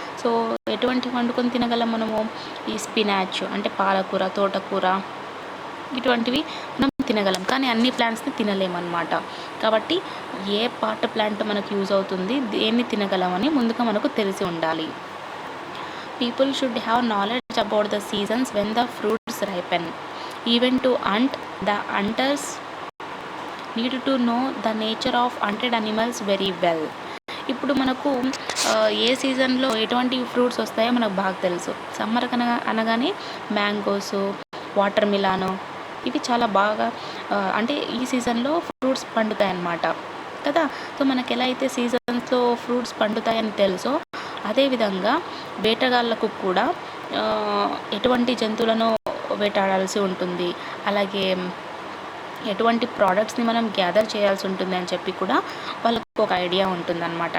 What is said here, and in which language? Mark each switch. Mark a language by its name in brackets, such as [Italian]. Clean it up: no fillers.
[Telugu] So ఎటువంటి వండుకొని తినగలం మనము? ఈ స్పినాచ్ అంటే పాలకూర, తోటకూర ఇటువంటివి మనం తినగలం, కానీ అన్ని ప్లాంట్స్ని తినలేమన్నమాట. కాబట్టి ఏ పార్ట్ ప్లాంట్ మనకు యూజ్ అవుతుంది, దేన్ని తినగలమని ముందుగా మనకు తెలిసి ఉండాలి. [English] People should have knowledge about the seasons when the fruits ripen. Even to hunt, the hunters need to know the nature of hunted animals very well. [Telugu] ఇప్పుడు మనకు ఏ సీజన్లో ఎటువంటి ఫ్రూట్స్ వస్తాయో మనకు బాగా తెలుసు. సమ్మర్ అనగానే మ్యాంగోస్, వాటర్ మిలాను ఇవి చాలా బాగా అంటే ఈ సీజన్లో ఫ్రూట్స్ పండుతాయి అన్నమాట కదా. సో మనకి ఎలా అయితే సీజన్స్లో ఫ్రూట్స్ పండుతాయని తెలుసో, అదేవిధంగా వేటగాళ్ళకు కూడా ఎటువంటి జంతువులను వేటాడాల్సి ఉంటుంది, అలాగే ఎటువంటి ప్రోడక్ట్స్ని మనం గ్యాదర్ చేయాల్సి ఉంటుంది అని చెప్పి కూడా వాళ్ళకు ఒక ఐడియా ఉంటుందన్నమాట.